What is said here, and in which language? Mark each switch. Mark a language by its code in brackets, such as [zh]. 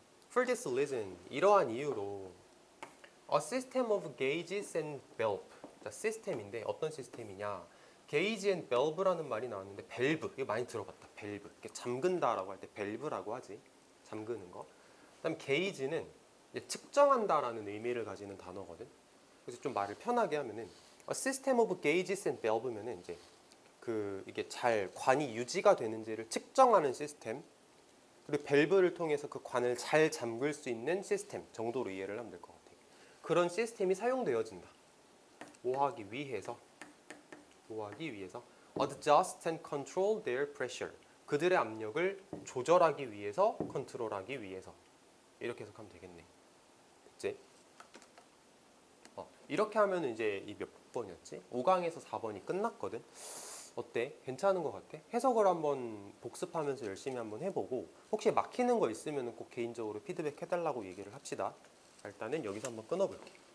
[en] For this reason, [ko] 이러한 이유로 [en] A system of gauges and valve. [ko] 자, 시스템인데 어떤 시스템이냐? gauge and valve라는 말이 나왔는데 밸브, 이거 많이 들어봤다. 밸브. 이렇게 잠근다라고 할 때 밸브라고 하지. 잠그는 거. 그다음 gauge는 측정한다라는 의미를 가지는 단어거든. 그래서 좀 말을 편하게 하면은 [en] A system of gauges and valve [ko] 면은 이제 이게 잘 관이 유지가 되는지를 측정하는 시스템. 그리고 밸브를 통해서 그 관을 잘 잠글 수 있는 시스템 정도로 이해를 하면 될 것 같아요. 그런 시스템이 사용되어진다. 뭐 하기 위해서 [en] adjust and control their pressure. [ko] 그들의 압력을 조절하기 위해서, 컨트롤하기 위해서. 이렇게 해석하면 되겠네. 그치? 이렇게 하면 이제 이 몇 번이었지? 5강에서 4번이 끝났거든. 어때? 괜찮은 것 같아? 해석을 한번 복습하면서 열심히 한번 해보고 혹시 막히는 거 있으면 꼭 개인적으로 피드백 해달라고 얘기를 합시다. 일단은 여기서 한번 끊어볼게.